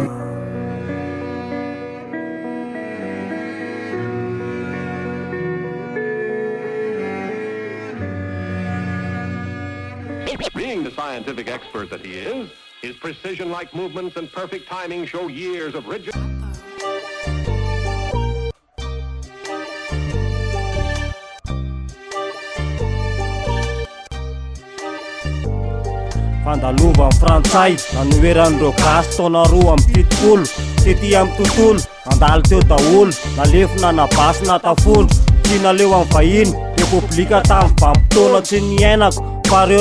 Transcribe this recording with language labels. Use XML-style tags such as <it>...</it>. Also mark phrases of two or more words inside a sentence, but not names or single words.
<en>Being the scientific expert that he is, his precision-like movements and perfect timing show years of rigid...</en> <mg>Fandalova amin'ny frantsay nanoeran'ireo gasy taona roa amin'ny fitopolo tety amin'ny tontolo nandalo teo daholo nalefona nabasy natafondro tsy naleo amin'ny vahiny repoblika tamin'ny vanim-potoana tsy niainako fa reo</mg>